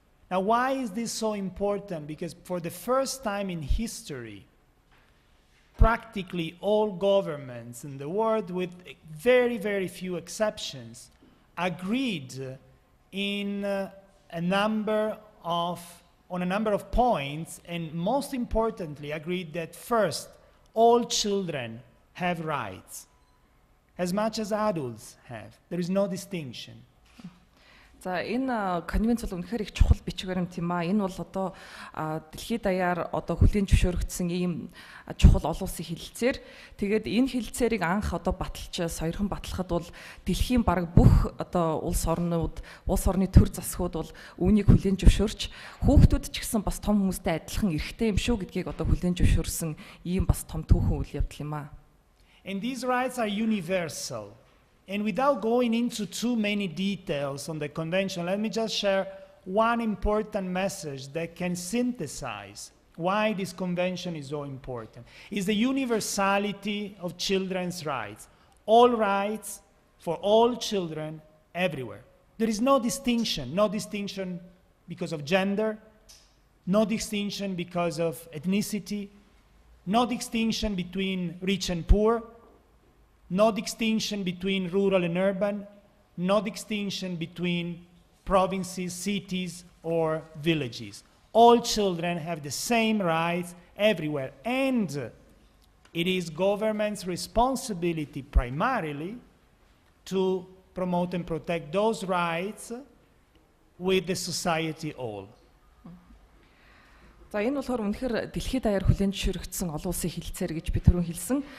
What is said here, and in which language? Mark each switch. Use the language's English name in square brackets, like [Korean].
[English] Now, why is this so important? Because for the first time in history, practically all governments in the world, with very, very few exceptions, agreed on a number of points, and most importantly, agreed that first, all children have rights, as much as adults have. There is no distinction. [Mongolian] За энэ конвенц бол үнэхээр их чухал бичиг баримт юм аа. Энэ бол дэлхийд даяар хүлээн зөвшөөрөгдсөн ийм чухал олон улсын хэлэлцээр. Тэгээд энэ хэлэлцээрийг анх баталж сойрхон батлахад бол дэлхийн бараг бүх улс орны төр засгууд бол үүнийг хүлээн зөвшөөрч хүүхдүүд ч гэсэн бас том хүмүүстэй адилхан эрхтэй юм шүү гэдгийг хүлээн зөвшөөрсөн ийм бас том түүхэн үйл явдал юм аа. [English] And these rights are universal. And without going into too many details on the convention, let me just share one important message that can synthesize why this convention is so important. Is the universality of children's rights. All rights for all children everywhere. There is no distinction because of gender, no distinction because of ethnicity, no distinction between rich and poor, no distinction between rural and urban, no distinction between provinces, cities, or villages. All children have the same rights everywhere, and it is government's responsibility primarily to promote and protect those rights with the society all. [Mongolian] За энэ болохоор үнэхээр дэлхийд даяар хүлээн зөвшөөрөгдсөн олон улсын хилцээр гэж би түрүүн хэлсэн.